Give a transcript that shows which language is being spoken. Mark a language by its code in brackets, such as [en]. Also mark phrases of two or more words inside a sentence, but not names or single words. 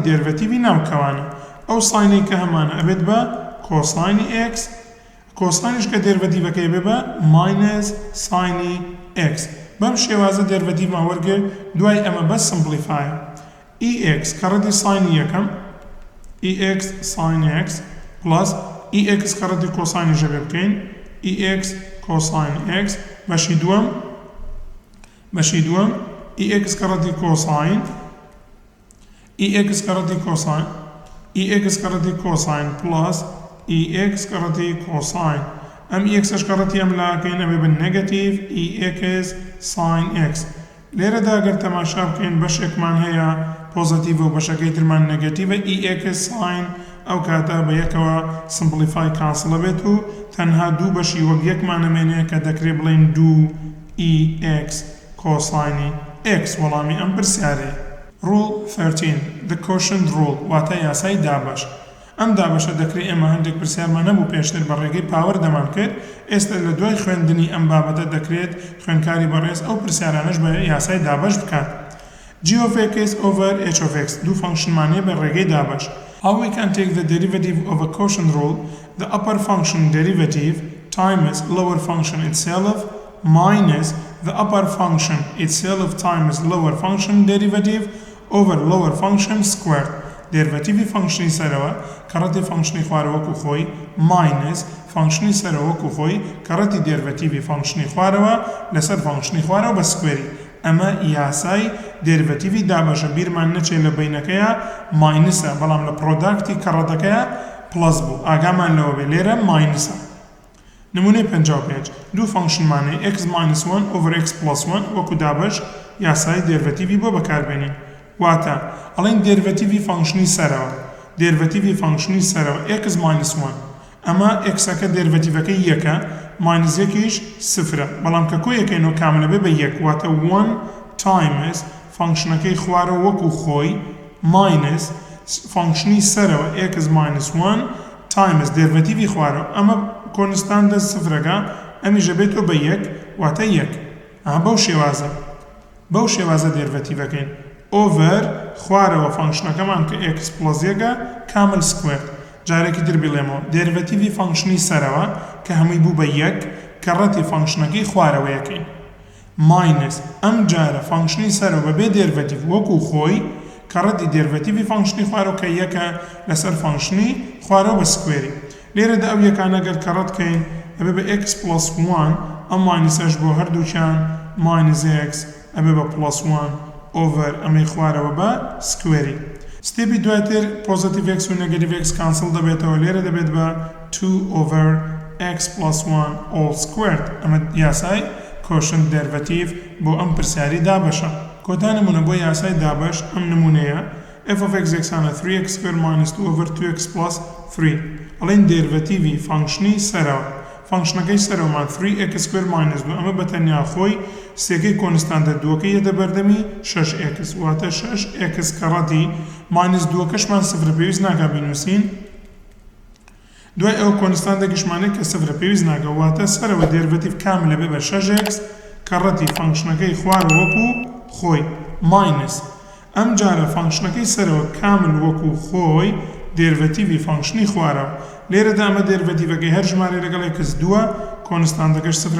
[ckb] دێریڤەتیڤی ناوکەوانە ئەو ساینەی کە هەمانە ئەبێت بە کۆساینی x کۆساینش کە دێریڤەتیڤەکەی بێ بە minus ساینی x بەم شێوازە دێریڤەتیڤمان وەرگرت دوای ئەمە بەس سمپلیفایە ex کەڕەتی ساینی یەکەم [en] ex sin x plus ex [ckb] کەڕەتی کۆساینی ژەبێ بکەین [en] ex cosine x [ckb] بەشی دووەم ex کەڕەتی cosine ex کەڕەتی cosine [en] plus ex [ckb] کەڕەتی cosine ئەم ex کەڕەتی ئەم لاکەین ئەبێ بە نێگەتیڤ [en] ex sin [ckb] x لێرەدا ئەگەر تەماشا بکەین بەشێکمان هەیە پۆزیتیڤ و بەشەکەی ترمان نێگەتیڤە [en] ex sin [ckb] ئەو کاتە بە یەکەوە سمپلیفای کانسڵە بێت و تەنها دوو بەشی وەک یەکمان ئەمێنێ کە دەکرێت بڵین [en] 2 ex cosine x [ckb] وەڵامی ئەم پرسیارەیە [en] Rule 13 The Quotient Rule [ckb] واتە یاسای دابەش ئەم دابەشە دەکرێت ئێمە هەندێک پرسیارمان نەبوو پێشتر بە ڕێگەی پاوەڕ دەمان کرد ئێستا لە دوای خوێندنی ئەم بابەتە دەکرێت خوێندکاری بەڕێز ئەو پرسیارانەش بە یاسای دابەش بکات [en] g of x over h of x [ckb] دوو فانکشنمانەیە بە ڕێگەی دابەش [en] How we can take the derivative of a quotient rule the upper function derivative times lower function itself minus the upper function itself times lower function derivative over lower function squared derivative function [ckb] سەرەوە کەڕەتی function خوارە وەکو خۆی [en] minus function [ckb] سەرەوە وەکو خۆی کەڕەتی [en] derivative function [ckb] خوارەوە لەسەر function خوارەوە بە سکوێری ئەمە یاسای derivative دابەشە بیرمان نەچێت لە بینەکەیە ماینسە بەڵام لە پرۆداکتی کەڕەتەکەیە پلس بوو ئاگامان لەوە بێ لێرە ماینسە نمونەی 55 دوو فانکشنمانەی [en] x minus 1 over x plus 1 [ckb] وەکو دابەش یاسای derivative بۆ بەکاربێنین واتە ئەڵێن [en] derivative function [ckb] سەرەوە [en] derivative function [ckb] سەرەوە [en] x minus 1 [ckb] ئەمە x-ەکە derivative-ەکەی یەکە minus یەکیش سفرە بەڵام کە کۆیەکەینەوە کاملە بێ بە یەک واتە [en] 1 times [ckb] فانکشنەکەی خوارە وەکو خۆی minus فانکشنی سەرەوە [en] x minus 1 times derivative [ckb] خوارە ئەمە کۆنستانتە سفرەکە ئەمیژە بێتەوە بە یەک واتە یەک بەو شێوازە derivative-ەکەین over خوارەوە فانکشنەکەمان کە [en] x plus [ckb] یەکە کامل سکوێر جارێکی تر بڵێمەوە derivative فانکشنی سەرەوە کە هەمووی بوو بە یەک کەڕەتی فانکشنەکەی خوارەوەیەکەی minus ئەم جارە فانکشنی سەرەوە بەبێ derivative وەکو خۆی کەڕەتی derivative فانکشنی خوارەوە کە یەکە لەسەر فانکشنی خوارەوە بە سکوێری لێرەدا ئەو یەکانە ئەگەر کەڕەت کەین ئەبێ بە [en] x plus 1 [ckb] ئەم ماینسەش بۆ هەردووچیان [en] minus x [ckb] ئەبێ بە [en] plus 1 over [ckb] ئەمەی خوارەوە بە سکوێری ستێپی دواتر [en] positive x [ckb] و [en] negative x cancel [ckb] دەبێتەوە لێرە دەبێت بە [en] 2 over x plus 1 all squared [ckb] ئەمە یاسای [en] quotient derivative [ckb] بۆ ئەم پرسیاری دابەشە کۆتا نمونە بۆ یاسای دابەش ئەم نمونەیە [en] f of x [ckb] یەکسانە [en] 3x squared minus 2 over 2x plus 3 [ckb] ئەڵێن derivative فانکشنی سەرەوە فانکشنەکەی سەرەوەمان [en] 3x squared minus 2 [ckb] ئەمە بەتەنیا خۆی سێکەی کۆنستانتە دووەکەی یەدە بەردەمی 6x واتە 6x کەڕەتی minus 2کەشمان سفرە پێویست ناکا بینووسین دوای ئەو کۆنستانتێکیشمانەی کە سفرە پێویست ناکە واتە سەرەوە derivative کاملە بێ بە 6x کەڕەتی فانکشنەکەی خوارە وەکو خۆی minus ئەم جارە فانکشنەکەی سەرەوە کامل وەکو خۆی derivative فانکشنی خوارەوە لێرەدا ئەمە derivative-ەکەی هەر ژمارە لەگەڵ x دووە کۆنستانتەکەش سفرە